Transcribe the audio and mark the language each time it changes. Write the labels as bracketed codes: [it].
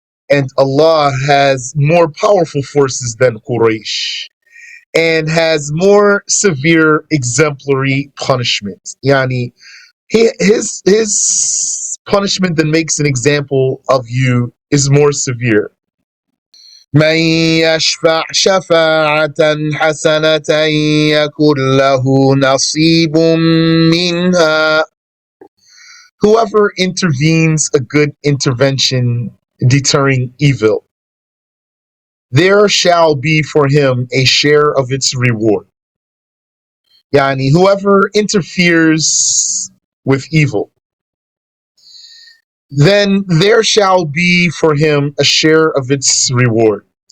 [en] And Allah has more powerful forces than Quraysh, and has more severe exemplary punishment. Yani, his punishment that makes an example of you is more severe. [ar] من يشفع شفاعة حسنة يكن له نصيب منها. [en] Whoever intervenes a good intervention deterring evil, there shall be for him a share of its reward. Yani, whoever interferes with evil, then there shall be for him a share of its reward.